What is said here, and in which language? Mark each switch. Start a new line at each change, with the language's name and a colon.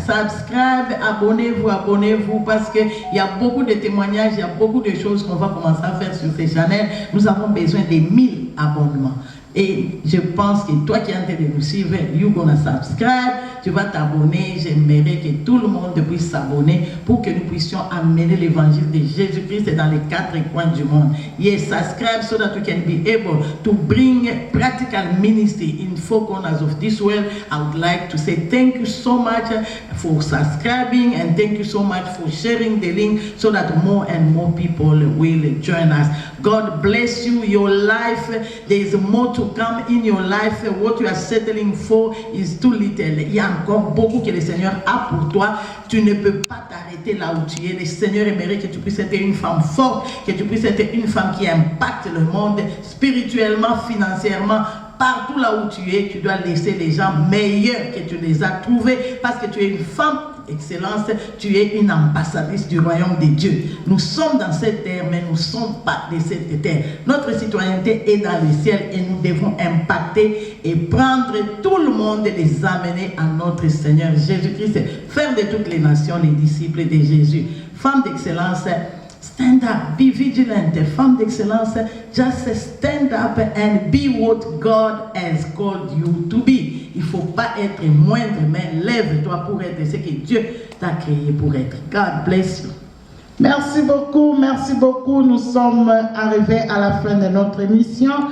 French: Subscribe, abonnez-vous parce qu'il y a beaucoup de témoignages, il y a beaucoup de choses qu'on va commencer à faire sur ces channels. Nous avons besoin de 1000 abonnements. Et je pense que toi qui es en train de nous suivre,
English: you're gonna subscribe,
French: tu vas t'abonner. J'aimerais que tout le monde puisse s'abonner pour que nous puissions amener l'évangile de Jésus-Christ dans les 4 coins du monde.
English: Yes, subscribe so that we can be able to bring practical ministry in four corners of this world. I would like to say thank you so much for subscribing and thank you so much for sharing the link so that more and more people will join us. God bless you. Your life, there is more to come in your life. What you are settling for is too little.
French: Il y a encore beaucoup que le Seigneur a pour toi. Tu ne peux pas t'arrêter là où tu es. Le Seigneur aimerait que tu puisses être une femme forte, que tu puisses être une femme qui impacte le monde spirituellement, financièrement. Partout là où tu es, tu dois laisser les gens meilleurs que tu les as trouvés parce que tu es une femme excellence, tu es une ambassadrice du royaume de Dieu. Nous sommes dans cette terre, mais nous ne sommes pas de cette terre. Notre citoyenneté est dans le ciel et nous devons impacter et prendre tout le monde et les amener à notre Seigneur Jésus-Christ. Faire de toutes les nations les disciples de Jésus. Femme d'excellence,
English: stand up, be vigilant.
French: Femme d'excellence,
English: just stand up and be what God has called you to be.
French: Il ne faut pas être moindre, mais lève-toi pour être ce que Dieu t'a créé pour être.
English: God bless you.
French: Merci beaucoup. Nous sommes arrivés à la fin de notre émission.